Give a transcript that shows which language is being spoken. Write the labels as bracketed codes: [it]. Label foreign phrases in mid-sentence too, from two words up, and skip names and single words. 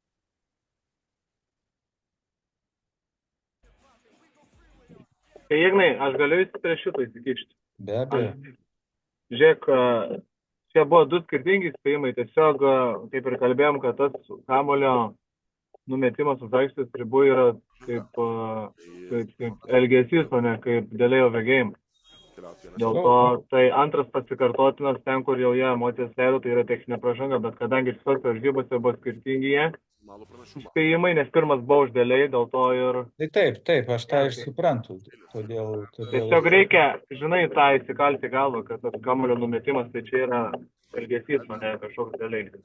[lt] Tai Ignai, aš galiu prie šito įsikišti. Be abejo. Žiūrėk, čia buvo du skirtingi įspėjimai. Tiesiog, kaip ir kalbėjom, kad tas kamuolio numetimas už aikštės ribų yra kaip elgesys, o ne kaip [en] delay of a game. [lt] Dėl to tai antras pasikartotinas ten, kur jau jie emocijas leido, tai yra techninė pražanga, bet kadangi šitos varžybose buvo skirtingi jie įspėjimai, nes pirmas buvo už delay, dėl to ir... Tai taip, aš tą ir suprantu. Todėl... Tiesiog reikia, žinai, tą įsikalti galvą, kad tas kamuolio numetimas, tai čia yra elgesys, o ne kažkoks delay.